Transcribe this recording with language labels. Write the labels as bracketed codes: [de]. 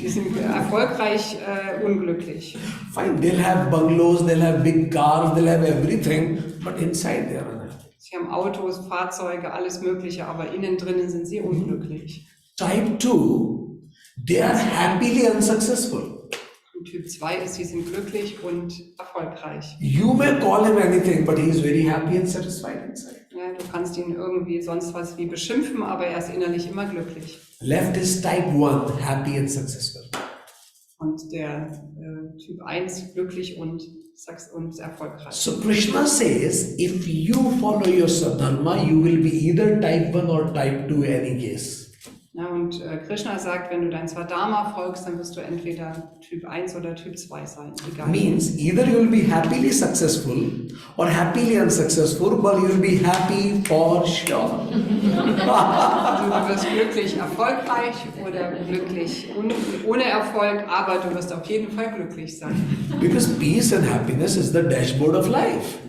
[de] sie sind erfolgreich unglücklich. [en] Fine, they'll have bungalows, they'll have big cars, they'll have everything, but inside they are unhappy. [de] Sie haben Autos, Fahrzeuge, alles Mögliche, aber innen drinnen sind sie unglücklich. [en] Type 2, they are happily unsuccessful. [de] Und Typ 2 ist, sie sind glücklich und erfolgreich. [en] You may call him anything, but he is very happy and satisfied inside. [de] Ja, du kannst ihn irgendwie sonst was wie beschimpfen, aber er ist innerlich immer glücklich. [en] Left is type 1, happy and successful. [de] Und der Typ 1 glücklich und erfolgreich. [en] So Krishna says, if you follow your sadharma, you will be either type 1 or type 2 in any case. [de] Ja, und Krishna sagt, wenn du dein Swadharma folgst, dann wirst du entweder Typ 1 oder Typ 2 sein. Egal. [en] Means either you will be happily successful or happily unsuccessful, but you will be happy for sure. [de] Also du wirst glücklich erfolgreich oder glücklich ohne Erfolg, aber du wirst auf jeden Fall glücklich sein. [en] Because peace and happiness is the dashboard of life.